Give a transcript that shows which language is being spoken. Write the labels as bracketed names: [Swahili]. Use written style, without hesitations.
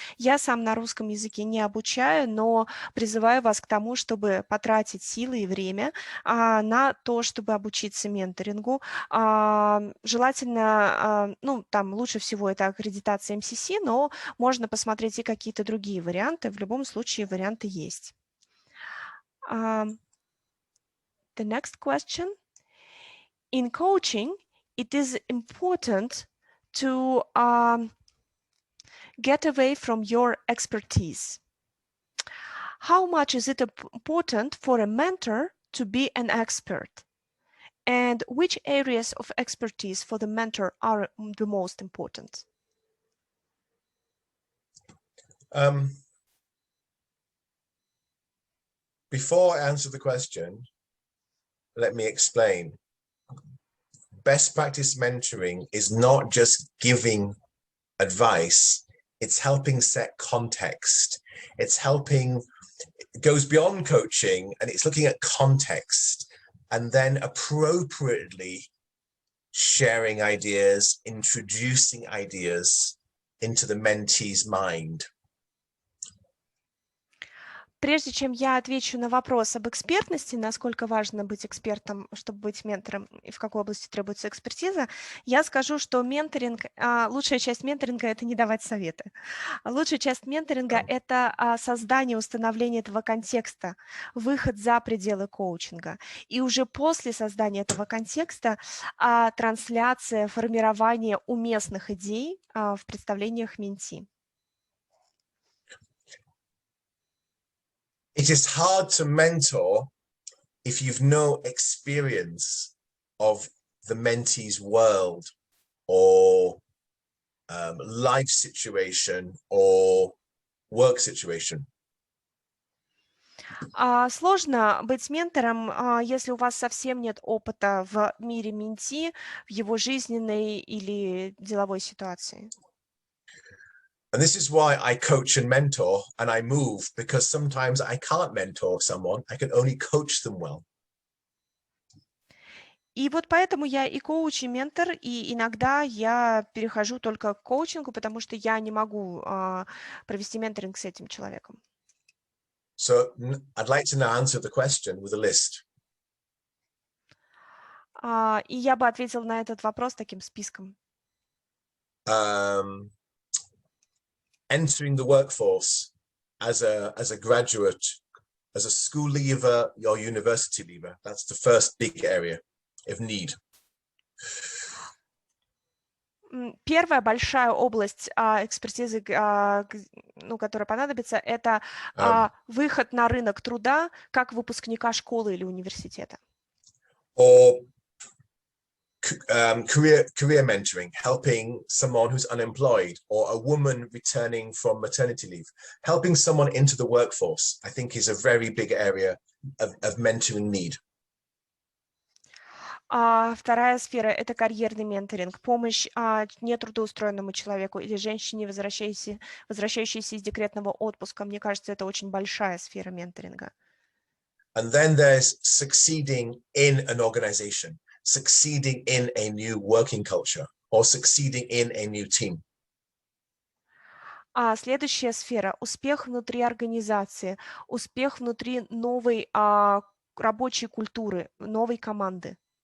[Russian] Я сам на русском языке не обучаю, но призываю вас к тому, чтобы потратить силы и время на то, чтобы обучиться менторингу. Желательно, там лучше всего это аккредитация МСС, но можно посмотреть и какие-то другие варианты. В любом случае варианты есть. [English] The next question. In coaching, it is important to get away from your expertise. How much is it important for a mentor to be an expert? And which areas of expertise for the mentor are the most important? Before I answer the question, let me explain. Best practice mentoring is not just giving advice, it's helping set context. It goes beyond coaching, and it's looking at context and then appropriately sharing ideas, introducing ideas into the mentee's mind. [Russian] Прежде чем я отвечу на вопрос об экспертности, насколько важно быть экспертом, чтобы быть ментором, и в какой области требуется экспертиза, я скажу, что менторинг, лучшая часть менторинга – это не давать советы. Лучшая часть менторинга – это создание, установление этого контекста, выход за пределы коучинга. И уже после создания этого контекста трансляция, формирование уместных идей в представлениях менти. [English] It is hard to mentor if you've no experience of the mentee's world or life situation or work situation. [Russian] Сложно быть ментором, если у вас совсем нет опыта в мире менти, в его жизненной или деловой ситуации. [English] And this is why I coach and mentor and I move, because sometimes I can't mentor someone, I can only coach them well. [Russian] И вот поэтому я и коуч, и ментор, и иногда я перехожу только к коучингу, потому что я не могу провести менторинг с этим человеком. [English] So I'd like to now answer the question with a list. [Russian] И я бы ответила на этот вопрос таким списком. [English] Entering the workforce as a graduate, as a school leaver or university leaver, that's the first big area of need. [Russian] Первая большая область экспертизы, которая понадобится, это выход на рынок труда как выпускника школы или университета. [English] Or career mentoring, helping someone who's unemployed, or a woman returning from maternity leave, helping someone into the workforce, I think is a very big area of mentoring need. [Russian] Вторая сфера – это карьерный менторинг, помощь нетрудоустроенному человеку или женщине, возвращающейся из декретного отпуска. Мне кажется, это очень большая сфера менторинга. [English] And then there's succeeding in an organization, succeeding in a new working culture, or succeeding in a new team. [Russian] Следующая сфера – успех внутри организации, успех внутри новой рабочей культуры, новой команды.